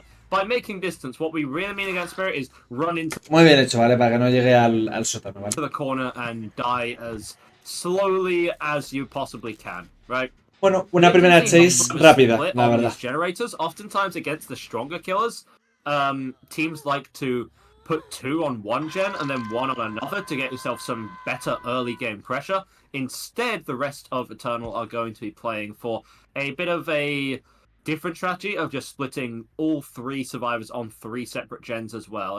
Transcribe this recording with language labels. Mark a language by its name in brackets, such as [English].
[English] By making distance, what we really mean against Spirit is run into [Spanish] muy bien hecho, ¿vale? Para que no llegue al sótano, ¿vale? [English] To the corner and die as slowly as you possibly can, right? [Spanish] Bueno, una primera chase rápida, la verdad. [English] Generators, oftentimes against the stronger killers, teams like to put 2 on one gen and then 1 on another to get yourself some better early game pressure. Instead, the rest of Eternal are going to be playing for a bit of a different strategy of just splitting all 3 survivors on 3 separate gens as well.